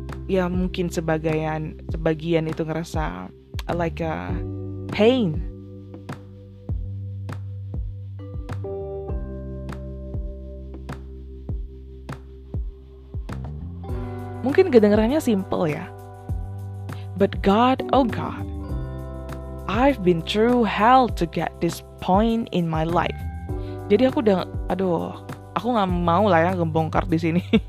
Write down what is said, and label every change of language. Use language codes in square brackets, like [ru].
[id] Ya mungkin sebagian itu ngerasa [en] like a pain. [id] Mungkin kedengarannya simple ya. [en] But God, oh God, I've been through hell to get this point in my life. [id] Jadi aku aku nggak mau lah ya ngebongkar di sini.